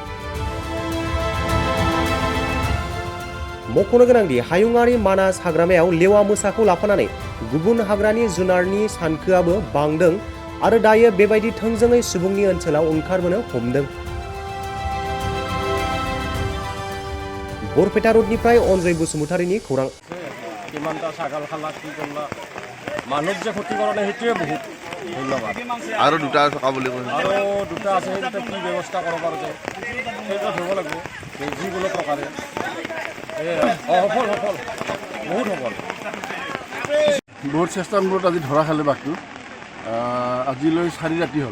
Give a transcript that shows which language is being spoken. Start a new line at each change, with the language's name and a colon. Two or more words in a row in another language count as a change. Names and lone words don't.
Bodo: मख'नो गोनांदि हायुङारि मानास हाग्रामायाव लेवा मोसाखौ लाफानानै गुबुन हाग्रानि जुनारनि सानखोआबो बांदों आरो दायो बेबायदि थोंजोङै सुबुंनि ओनसोलाव ओंखारबोनो हमदों। बरपेटा रडनिफ्राय अनजय बसुमतारीनि खौरां।
Assamese: मानৱ যে ক্ষতি কৰে সেইটোৱে বহুত ধন্যবাদ। আৰু দুটা থকা বুলি কৈছে, আৰু দুটা আছে, সেইটা কি ব্যৱস্থা কৰিব পাৰে সেইটো ধৰিব লাগিব যিকোনো প্ৰকাৰে। সফল সফল বহুত সফল। বহুত চেষ্টাৰ মূৰত আজি ধৰা খালে বাঘটো। আজিলৈ 4 ৰাতি হ'ল।